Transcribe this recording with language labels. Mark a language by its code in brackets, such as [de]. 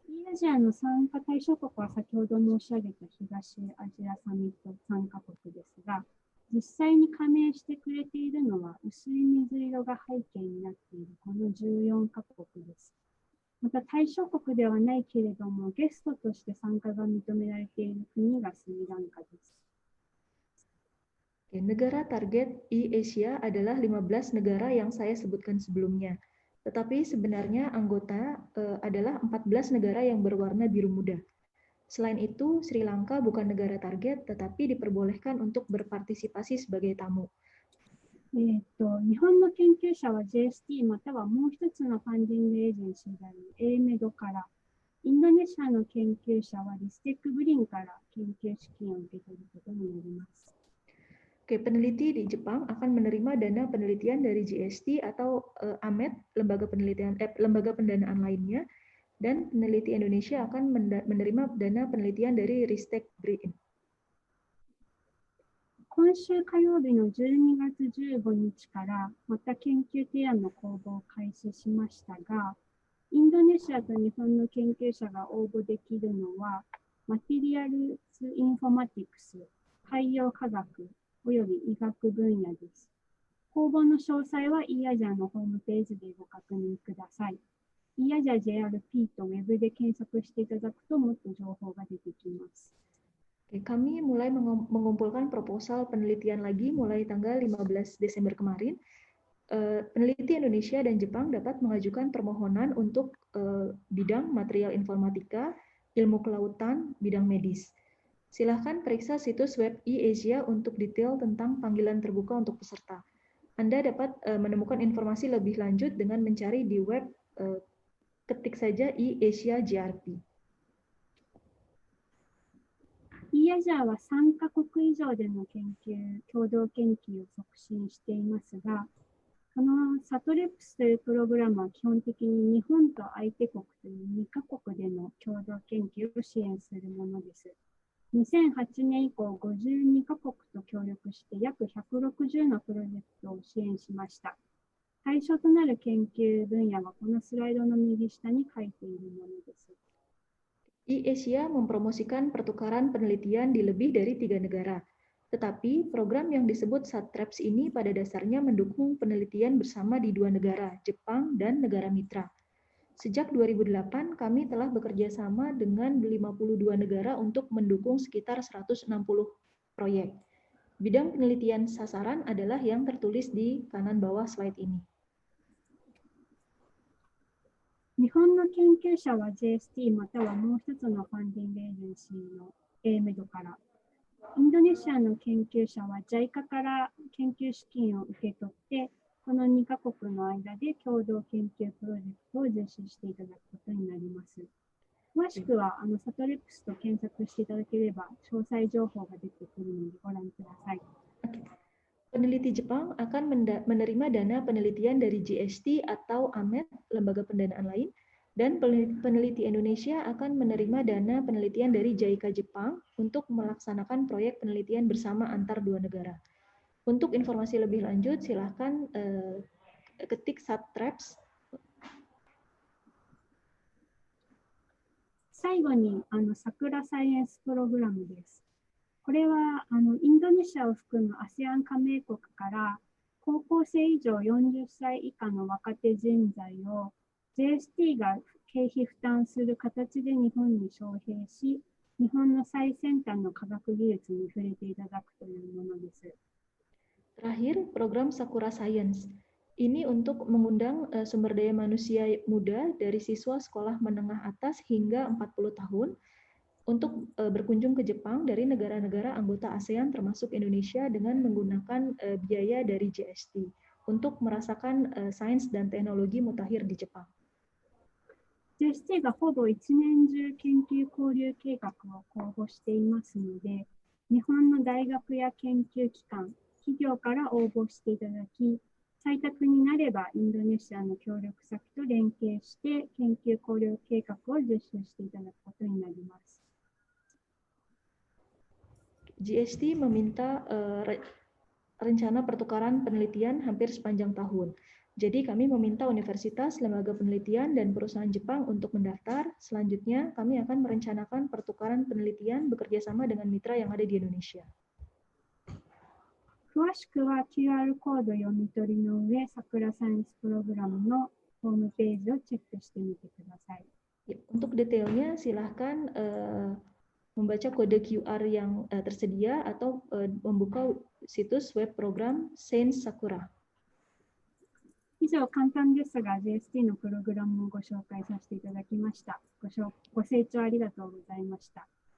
[ja] アジアの参加対象国は先ほど申し上げた東アジアサミット参加国ですが、実際に加盟してくれているのは薄い水色が背景になっているこの14カ国です。また対象国ではないけれどもゲストとして参加が認められている国がスリランカです。 [id] Negara target e-Asia adalah 15 negara yang saya sebutkan sebelumnya. Tetapi sebenarnya anggota adalah 14 negara yang berwarna biru muda. Selain itu, Sri Lanka bukan negara target, tetapi diperbolehkan untuk berpartisipasi sebagai tamu. [ja] 日本の研究者は JST またはもう一つのファンディングエージェンシーである AMED から、インドネシアの研究者はリステックグリーンから研究資金を受け取ることになります。 [id] Peneliti di Jepang akan menerima dana penelitian dari GST atau AMED, lembaga pendanaan lainnya, dan peneliti Indonesia akan menerima dana penelitian dari Ristek Green. [ja] 今週火曜日の12月15日からまた研究提案の公募を開始しましたが、インドネシアと日本の研究者が応募できるのは、マテリアルズ・インフォマティクス、海洋科学および医学分野です。公募の詳細は e アジアのホームページでご確認ください。 e アジア JRP とウェブで検索していただくともっと情報が出てきます。 [id] Kami mulai mengumpulkan proposal penelitian lagi mulai tanggal 15 Desember kemarin. Peneliti Indonesia dan Jepang dapat mengajukan permohonan untuk bidang material informatika, ilmu kelautan, bidang medis. Silakan periksa situs web e-Asia untuk detail tentang panggilan terbuka untuk peserta. Anda dapat menemukan informasi lebih lanjut dengan mencari di web, ketik saja e-Asia JRP. [ja] e アジアは3カ国以上での共同研究を促進していますが、このサトレプスというプログラムは基本的に日本と相手国という2カ国での共同研究を支援するものです。 2008年以降、52カ国と協力して約160のプロジェクトを支援しました。対象となる研究分野はこのスライドの右下に書いているものです。 [id] e-Asia mempromosikan pertukaran penelitian di lebih dari 3 negara. Tetapi program yang disebut SATREPS ini pada dasarnya mendukung penelitian bersama di 2 negara, Jepang dan negara mitra. Sejak 2008, kami telah bekerja sama dengan 52 negara untuk mendukung sekitar 160 proyek. Bidang penelitian sasaran adalah yang tertulis di kanan bawah slide ini. [ja] 日本の研究者は JST またはもう一つのファンディングエージェンシーの AMED から、インドネシアの研究者は JICA から研究資金を受け取って、この2カ国の間で共同研究プロジェクトを実施していただくことになります。詳しくはサトレックスと検索していただければ詳細情報が出てくるのでご覧ください。 [id] Peneliti Jepang akan menerima dana penelitian dari GST atau AMED, lembaga pendanaan lain, dan peneliti Indonesia akan menerima dana penelitian dari JICA Jepang untuk melaksanakan proyek penelitian bersama antar 2 negara. Untuk informasi lebih lanjut, silakan ketik SATREPS. [ja] 最後に桜サイエンスプログラムです。これはインドネシアを含む ASEAN 加盟国から高校生以上40歳以下の若手人材を JST が経費負担する形で日本に招聘し、日本の最先端の科学技術に触れていただくというものです。 [id] Terakhir, program Sakura Science. Ini untuk mengundang sumber daya manusia muda dari siswa sekolah menengah atas hingga 40 tahun untuk berkunjung ke Jepang dari negara-negara anggota ASEAN termasuk Indonesia dengan menggunakan biaya dari GST. untuk merasakan sains dan teknologi mutakhir di Jepang. [ja] JST がほぼ一年中研究交流計画を公募していますので、日本の大学や研究機関、企業から応募していただき、採択になればインドネシアの協力先と連携して研究交流計画を実施していただくことになります。 [id] GST meminta rencana pertukaran penelitian hampir sepanjang tahun. Jadi kami meminta universitas, lembaga penelitian, dan perusahaan Jepang untuk mendaftar. Selanjutnya, kami akan merencanakan pertukaran penelitian bekerja sama dengan mitra yang ada di Indonesia. [ja] 詳しくは QR コード読み取りの上、桜サイエンスプログラムのホームページをチェックしてみてください。 [id] Untuk detailnya, silahkan membaca kode QR yang tersedia atau membuka situs web program Sains Sakura. [ja] 以上、簡単ですが JST のプログラムをご紹介させていただきました。ご清聴ありがとうございました。